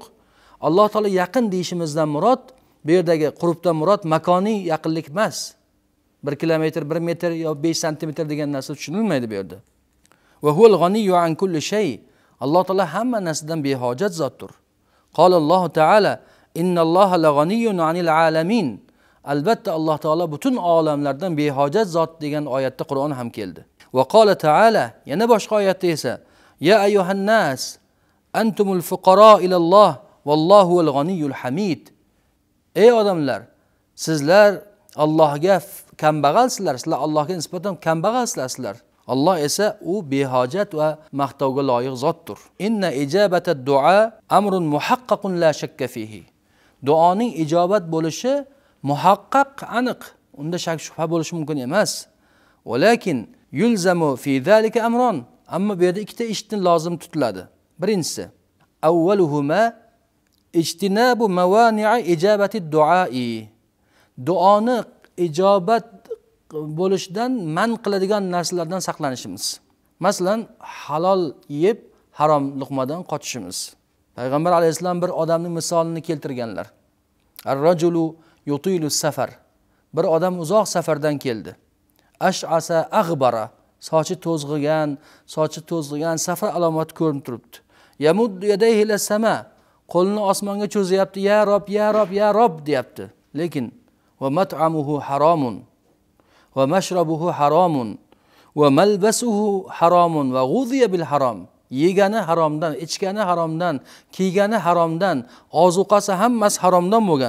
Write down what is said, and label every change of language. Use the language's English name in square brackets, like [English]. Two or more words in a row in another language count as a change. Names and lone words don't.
[Uzbek] Alloh taolo yaqin deyishimizdan murod, bu yerdagi qurbdan murod makoniy yaqinlik emas. 1 kilometr, 1 metr yo 5 santimetr degan narsa tushunilmaydi bu yerda. [Arabic] وهو الغني عن كل شيء. [Uzbek] Alloh taolo hamma narsadan behojat zotdir. [Arabic] قال الله تعالى إن الله لغني عن العالمين. [Uzbek] Albatta Alloh taolo butun olamlardan behojat zot degan oyatda Qur'on ham keldi. [Arabic] وقال تعالى [Uzbek] yana boshqa oyatda esa [Arabic] يا أيها الناس أنتم الفقراء إلى الله والله الغني الحميد. [Uzbek] Ey odamlar, sizlar Allohga kambag'alsizlar, sizlar Allohga nisbatan kambag'alsizlar. Alloh esa u behojat va maqtovga loyiq zotdir. [Arabic] إن إجابة الدعاء أمر محقق لا شك فيه. [Uzbek] Duoning ijobat bo'lishi muhaqqaq, aniq. Unda shak shubha bo'lishi mumkin emas. [Arabic] ولكن يلزم في ذلك أمران. [Uzbek] Ammo bu yerda ikkita ishni lozim tutiladi. Birinchisi, [Arabic] أولهما اجتناب موانع إجابة الدعاء. [Uzbek] Duoni ijobat bo'lishdan man qiladigan narsalardan saqlanishimiz. Masalan, halol yeb harom luqmadan qochishimiz. Payg'ambar alayhisalom bir odamning misolini keltirganlar. [Arabic] الرجل يطيل السفر. [Uzbek] Bir odam uzoq safardan keldi. [Arabic] أشعث أغبر. [Uzbek] Sochi to'zg'igan safar alomati ko'rinib turibdi. [Arabic] يمد يديه إلى السماء. [Uzbek] Qo'lini osmonga cho'zyapti. [Arabic] يا رب، يا رب، يا رب deyapti. Lekin ومطعمه حرام ومشربه حرام وملبسه حرام وغذي بالحرام. [Uzbek] Yegani haromdan, ichgani haromdan, kiygani haromdan, ozuqasi hammasi haromdan bo'lgan.